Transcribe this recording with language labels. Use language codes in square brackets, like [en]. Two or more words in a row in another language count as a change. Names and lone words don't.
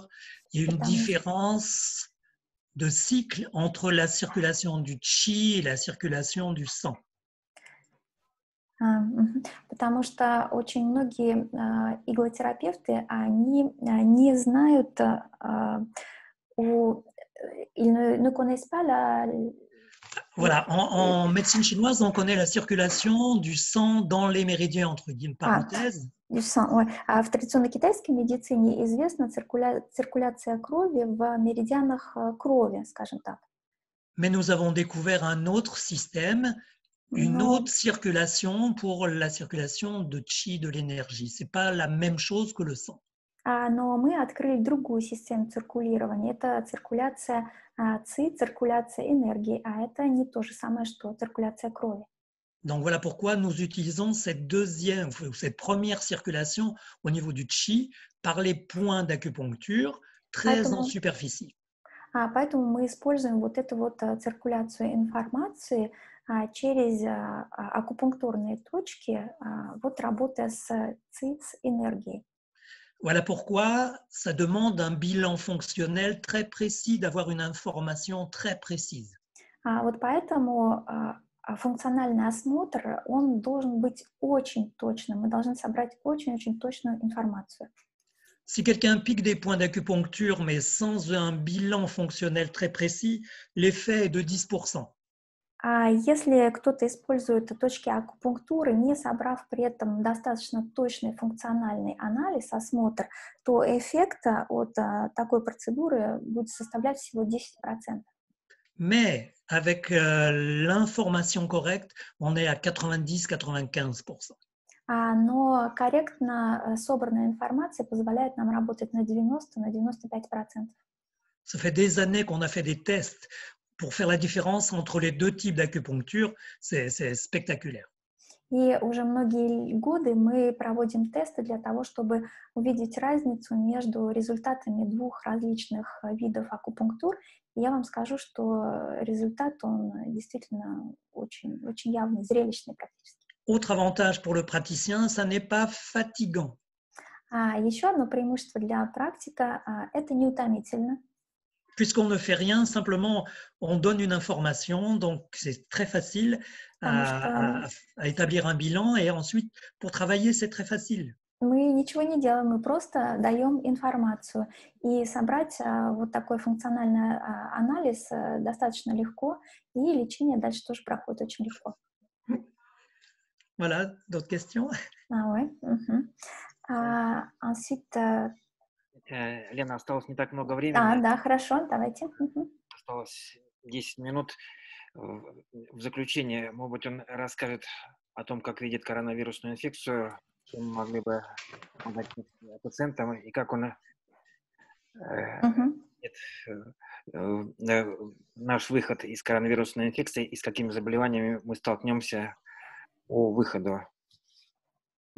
[fr] Il y a une différence de cycle entre la circulation du qi et la circulation du sang. [ru] Потому что очень многие иглотерапевты, они не знают, [fr] ils ne connaissent pas la... Voilà, en médecine chinoise, on connaît la circulation du sang dans les méridiens, entre parenthèses. Du sang, ouais. [ru] В традиционной китайской медицине известна циркуляция крови в меридианах крови, скажем так. [fr] Mais nous avons découvert un autre système, une autre circulation pour la circulation de qi, de l'énergie. Ce n'est pas la même chose que le sang. [ru] Но мы открыли другую систему циркулирования. Это циркуляция ци, циркуляция энергии, а это не то же самое, что циркуляция крови. [fr] Donc voilà pourquoi nous utilisons cette première circulation au niveau du qi par les points d'acupuncture très en superficie. [ru] Поэтому мы используем вот эту вот циркуляцию информации через акупунктурные точки, вот работая с ци, с энергией. [fr] Voilà pourquoi ça demande un bilan fonctionnel très précis, d'avoir une information très précise. [ru] Вот поэтому функциональный осмотр, он должен быть очень точным. Мы должны собрать очень-очень точную информацию. [fr] Si quelqu'un pique des points d'acupuncture, mais sans un bilan fonctionnel très précis, l'effet est de 10%. [ru] Если кто-то использует точки акупунктуры, не собрав при этом достаточно точный функциональный анализ, осмотр, то эффект от такой процедуры будет составлять всего 10%. [fr] Mais avec l'information correcte, on est à 90-95%. [ru] Но корректно собранная информация позволяет нам работать на 90-95%. [fr] Ça fait des années qu'on a fait des tests pour faire la différence entre les deux types d'acupuncture. C'est spectaculaire. [ru] И уже многие годы мы проводим тесты для того, чтобы увидеть разницу между результатами двух различных видов акупунктур. И я вам скажу, что результат, он действительно очень, очень явный, зрелищный практически. [fr] Autre avantage pour le praticien, ça n'est pas fatigant. [ru] Еще одно преимущество для практика – это неутомительно. [fr] Puisqu'on ne fait rien, simplement on donne une information, donc c'est très facile à établir un bilan et ensuite pour travailler c'est très facile. [ru] Мы ничего не делаем, мы просто даем информацию. И собрать вот такой функциональный анализ достаточно легко, и лечение дальше тоже проходит очень легко. [fr] Voilà, d'autres questions? Ouais. Ensuite... [ru] Лена, осталось не так много времени. Да, хорошо, давайте. Осталось 10 минут. В заключение, может быть, он расскажет о том, как видит коронавирусную инфекцию, чем мы могли бы помогать пациентам, и как он наш выход из коронавирусной инфекции, и с какими заболеваниями мы столкнемся по выходу.